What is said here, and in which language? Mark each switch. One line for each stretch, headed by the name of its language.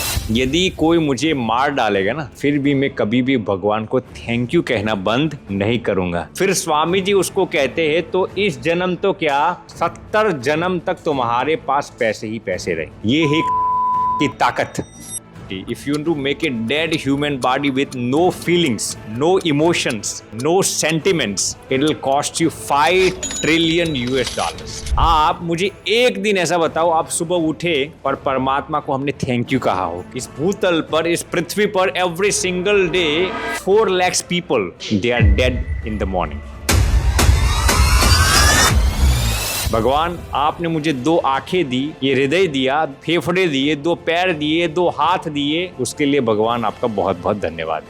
Hindi: यदि कोई मुझे मार डालेगा ना, फिर भी मैं कभी भी भगवान को थैंक यू कहना बंद नहीं करूंगा। फिर स्वामी जी उसको कहते हैं, तो इस जन्म तो क्या 70 जन्म तक तुम्हारे पास पैसे ही पैसे रहे। ये है की ताकत।
English: If you want to make a dead human body with no feelings, no emotions, no sentiments, it will cost you $5 trillion US।
Hindi: आप मुझे एक दिन ऐसा बताओ, आप सुबह उठे और परमात्मा को हमने थैंक यू कहा हो। इस भूतल पर, इस पृथ्वी पर
English: Every single day 4 lakhs people they are dead in the morning।
Hindi: भगवान, आपने मुझे 2 आंखें दी, ये हृदय दिया, फेफड़े दिए, 2 पैर दिए, 2 हाथ दिए, उसके लिए भगवान आपका बहुत बहुत धन्यवाद।